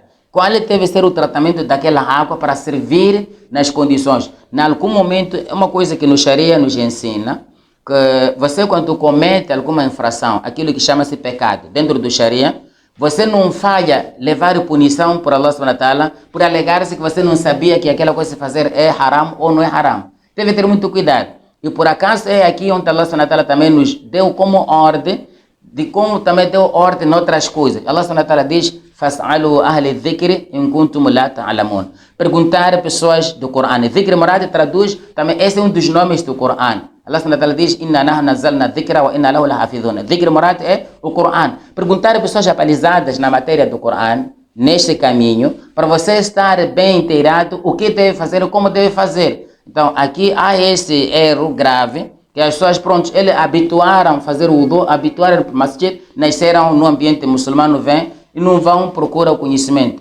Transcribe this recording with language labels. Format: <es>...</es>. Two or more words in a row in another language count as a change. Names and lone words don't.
<pt>Qual deve ser o tratamento daquela água para servir nas condições? Em algum momento, é uma coisa que no Sharia nos ensina, que você quando comete alguma infração, aquilo que chama-se pecado, dentro do Sharia, você não falha levar punição por</pt> <ar>الله سبحانه وتعالى</ar> <pt>por alegar-se que você não sabia que aquela coisa a fazer é haram ou não é haram. Deve ter muito cuidado. E por acaso é aqui onde</pt> <ar>الله سبحانه وتعالى</ar> <pt>também nos deu como ordem, de como também deu ordem em outras coisas.</pt> <ar>الله سبحانه وتعالى</ar> <pt>diz,</pt> <ar>فَاسْأَلُوا أَهْلِ الذِّكْرِ إِن كُنتُمْ لَا تَعْلَمُونَ.</ar> <pt>Perguntar a pessoas do Corão.</pt> <ar>ذكر مراد</ar> <pt>traduz também, esse é um dos nomes do Corão.</pt> <ar>الله سبحانه وتعالى</ar> <pt>diz,</pt> <ar>إِنَّا نَحْنُ نَزَّلْنَا الذِّكْرَ وَإِنَّا لَهُ لَحَافِظُونَ. ذكر مراد</ar> <pt>é o Corão. Perguntar a pessoas atualizadas na matéria do Corão, neste caminho, para você estar bem inteirado, o que deve fazer e como deve fazer. Então, aqui há esse erro grave, que as pessoas, pronto, eles habituaram a fazer o wudu, habituaram para o masjid, nasceram no ambiente muçulmano, vêm e não vão procurar o conhecimento.</pt>